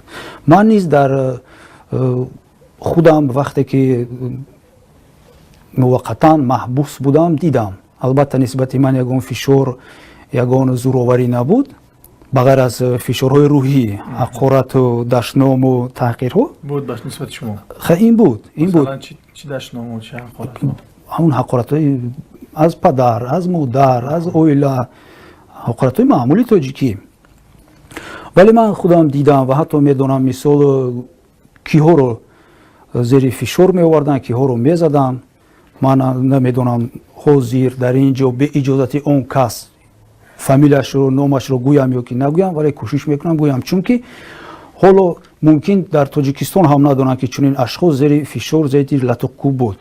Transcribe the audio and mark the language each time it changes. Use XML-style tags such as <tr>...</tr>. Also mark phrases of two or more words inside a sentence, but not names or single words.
<fa>من نیز در خودم وقتی که موقتا محبوس بودم دیدم. البته نسبت من یگان فشار، یگان زورآوری نبود، بغیر از فشارهای روحی، حقارت و دشنام و تحقیرها بود. بس نسبت شما این بود. مثلا چی دشنام و چه حقارت؟</fa> <tg>ҳамун ҳақоратҳои аз падар, аз модар, аз оила, ҳақоратҳои маъмули тоҷикӣ. вале ман худам дидам ва ҳатто медонам мисол киҳоро зери фишор меовардан, киҳоро мезадан. ман намедонам ҳозир дар ин ҷо беиҷозати он кас фамилияшро, номашро гӯям ё ки нагӯям, вале кӯшиш мекунам гӯям, чунки ҳоло мумкин дар Тоҷикистон ҳам надонанд ки чунин ашхос зери фишор, зери латуққӯ буд.</tg>